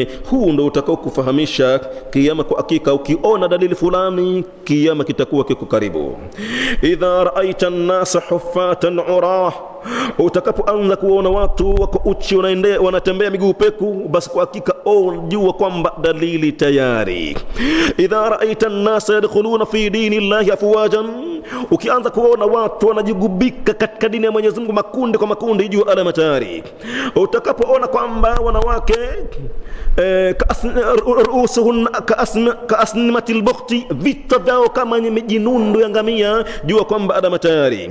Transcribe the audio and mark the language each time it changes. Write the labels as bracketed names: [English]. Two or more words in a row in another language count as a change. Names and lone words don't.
[Swahili] Huu ndio utakao kufahamisha kiyama kwa hakika. Ukiona dalili fulani, kiyama kitakuwa kiko karibu. [Arabic] إذا رأيت الناس حفاة عراة, [Swahili] utakapoanza kuona watu wako uchi wanatembea miguu peku, basi kwa hakika jua kwamba dalili tayari. [Arabic] إذا رأيت الناس يدخلون في دين الله أفواجا, [Swahili] ukianza kuona watu wanajigubika katika dini ya Mwenyezi Mungu makundi kwa makundi, jua alama tayari. Utakapoona kwamba wanawake [Arabic] كأسنمة البخت, [Swahili] vita vyao kama mijinundu ya ngamia, jua kwamba alama tayari.